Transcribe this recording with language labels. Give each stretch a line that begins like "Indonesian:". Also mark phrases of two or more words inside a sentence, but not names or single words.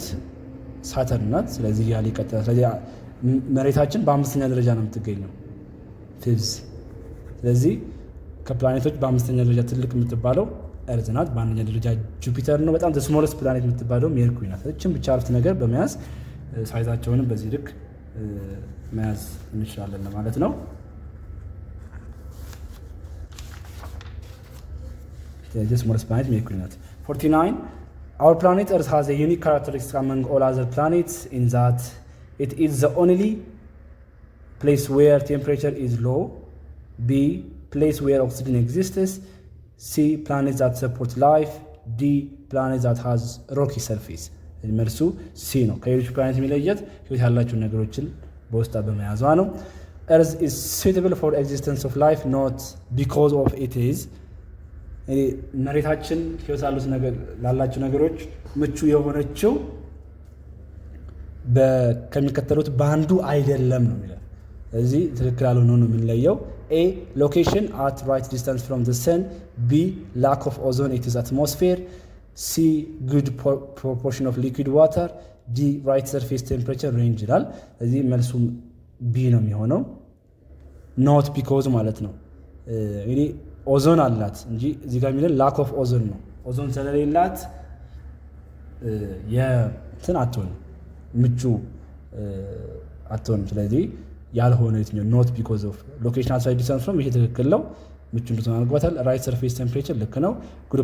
Amharic: ሳተርን ናት። ስለዚህ ያለ ይቀጥላል። ስለዚህ መሬታችን በአምስተኛ ደረጃ ነው የምትገኘው ፊፍዝ። ስለዚህ ከፕላኔቶች በአምስተኛ ደረጃ ትልቅ የምትባለው እርዝ ናት። በአንደኛ ደረጃ ጁፒተር ነው። በጣም
English: smallest planet
Amharic: የምትባለው ሜርኩሪ ናት። እችን ብቻ አረፍተ ነገር በመያዝ ሳይዛቸውንም በዚህ ልክ መያዝ እንችላለን ማለት ነው።
English: smallest planet Mercury ናት። 49 Our planet Earth has a unique characteristic among all other planets in that it is the only place where temperature is low. B. Place where oxygen exists. C. Planet that supports life. D. Planet that has rocky surface.
Amharic: መልሱ ሲ ነው። ከሌሎች ፕላኔት የሚለየት ህይወት ያላቸውን ነገሮችን በውስጧ በመያዟ ነው።
English: Earth is suitable for existence of life not because of it is.
Amharic: መሬታችን ህይወት ላላቸው ነገሮች ምቹ የሆነችው ከሚከተሉት በአንዱ አይደለም ነው የሚለው። እዚህ ትክክል ያልሆነ ነው የምንለየው። A.
English: Location at right distance from the sun. B. Lack of ozone in its atmosphere. C. Good proportion of liquid water. D. Right surface temperature range
Amharic: ይላል። እዚህ መልሱ B ነው የሚሆነው።
English: not because
Amharic: ማለት ነው። እንግዲህ ኦዞን አላት እንጂ እዚህ ጋር የሚለን
English: lack of ozone
Amharic: ነው። ኦዞን ስለሌላት የእንትን አትሆንም፣ ምቹ አትሆንም። ስለዚህ ያልሆነ የትኛው
English: not because of location outside distance from
Amharic: ይሄ ትክክል ነው፣ ምቹ እንድትሆን አድርጓታል።
English: right surface temperature
Amharic: ልክ ነው። ጉድ